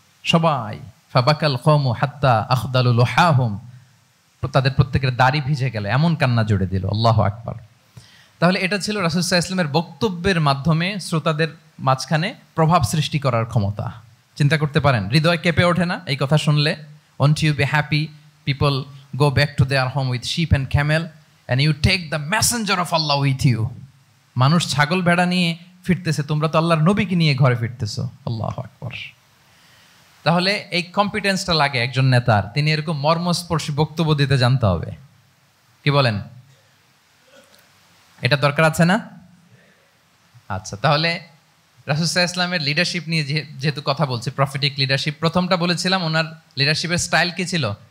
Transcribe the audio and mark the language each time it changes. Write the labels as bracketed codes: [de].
[bn] সবাই [ar] ফাবাকাল কওমু হাত্তা আখদালু লুহাহুম, [bn] তাদের প্রত্যেকের দাড়ি ভিজে গেল, এমন কান্না জুড়ে দিল। আল্লাহু আকবার। তাহলে এটা ছিল রাসূল সাল্লাল্লাহু আলাইহি ওয়াসাল্লামের বক্তব্যের মাধ্যমে শ্রোতাদের মাঝখানে প্রভাব সৃষ্টি করার ক্ষমতা। চিন্তা করতে পারেন, হৃদয় কেঁপে ওঠে না এই কথা শুনলে? [en] Won't you be happy people go back to their home with sheep and camel and you take the messenger of Allah with you? [bn] মানুষ ছাগল ভেড়া নিয়ে ফিরতেছে, তোমরা তো আল্লাহর নবীকে নিয়ে ঘরে ফিরতেছো। আল্লাহু আকবার। তাহলে এই কম্পিটেন্সটা লাগে একজন নেতার, তিনি এরকম মর্মস্পর্শী বক্তব্য দিতে জানতে হবে। কি বলেন? এটা দরকার আছে না? আচ্ছা, তাহলে রাসূল সাল্লাল্লাহু আলাইহি ওয়াসাল্লামের লিডারশিপ নিয়ে যেহেতু কথা বলছি, প্রফেটিক লিডারশিপ, প্রথমটা বলেছিলাম ওনার লিডারশিপের স্টাইল কি ছিল?